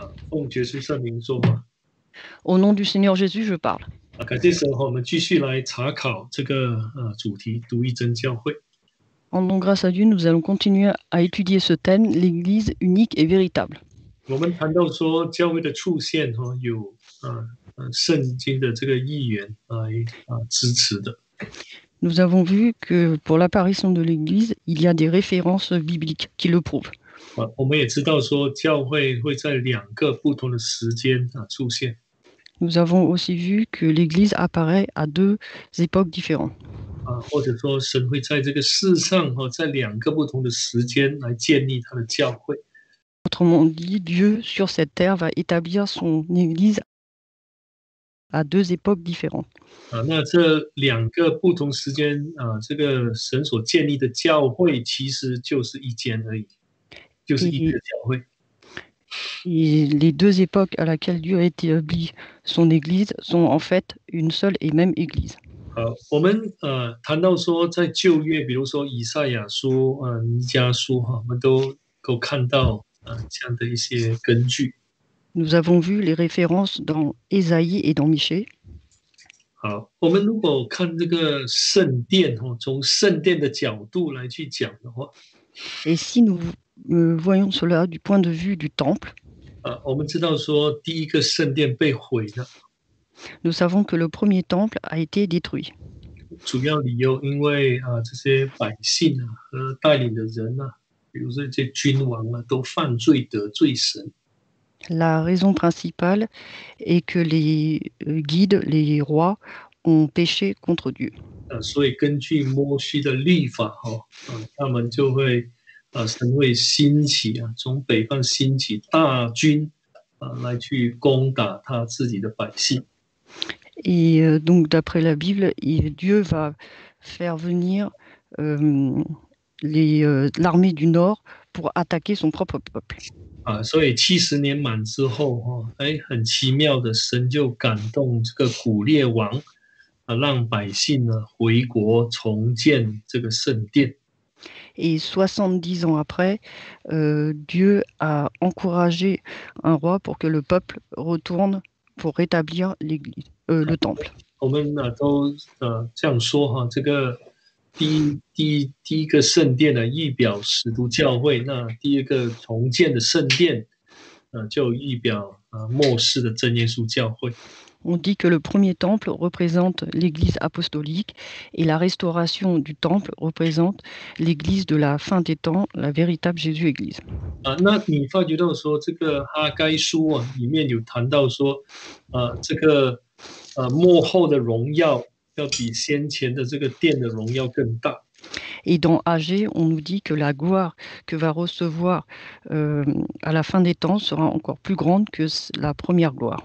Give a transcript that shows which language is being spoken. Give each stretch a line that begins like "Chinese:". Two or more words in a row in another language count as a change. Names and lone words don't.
Chinese: 奉耶稣圣名说话。
French: Au nom du Seigneur Jésus, je parle.
Chinese: 感谢神，我们继续来查考这个主题，独一真教会。
French: Rendons grâce à Dieu, nous allons continuer à étudier ce thème, l'Église unique et véritable.
Chinese: 我们谈到说教会的出现有圣经的这个意愿支持的。
French: Nous avons vu que pour l'apparition de l'Église, il y a des références bibliques qui le prouvent.
Chinese: 我们也知道说教会会在两个不同的时间出现。
French: Nous avons aussi vu que l'Église apparaît à deux époques différentes.
Chinese: 或者说神会在这个世上在两个不同的时间来建立他的教会。
French: Autrement dit, Dieu sur cette terre va établir son Église à deux époques différentes.
Chinese: 那这两个不同时间这个神所建立的教会其实就是一间而已，就是一个教会。
French: Et les deux époques à laquelle Dieu a établi son Église sont en fait une seule et même Église.
Chinese: 我们谈到说在旧约，比如说以赛亚书、弥迦书我们都够看到这样的一些根据。
French: Nous avons vu les références dans Ésaïe et dans Michée.
Chinese: 好，我们如果看这个圣殿从圣殿的角度来去讲的话，
French: Et si nous voyons cela du point de vue du temple,
Chinese: 我们知道说第一个圣殿被毁了。
French: nous savons que le premier temple a été détruit.
Chinese: 主要理由因为这些百姓和带领的人比如说这些君王都犯罪得罪神。
French: La raison principale est que les guides, les rois, ont péché contre Dieu.
Chinese: 所以根据摩西的律法他们就会神会兴起从北方兴起大军来去攻打他自己的百姓。
French: Et donc, d'après la Bible, Dieu va faire venir l'armée du Nord pour attaquer son propre peuple.
Chinese: 所以70年满之后很奇妙的，神就感动这个古列王让百姓回国重建这个圣殿。
French: Et 70 ans après, Dieu a encouragé un roi pour que le peuple retourne pour rétablir l'église, le temple.
Chinese: 我们都这样说这个第一个圣殿的预表使徒教会，那第一个重建的圣殿就预表末世的真耶稣教会。
French: On dit que le premier temple représente l'église apostolique et la restauration du temple représente l'église de la fin des temps, la véritable Jésus-Église.
Chinese: 那你发觉到说这个哈该书里面有谈到说这个末后的荣耀要比先前的这个殿的荣耀更大。
French: Et dans Agé, on nous dit que la gloire que va recevoir à la fin des temps sera encore plus grande que la première gloire.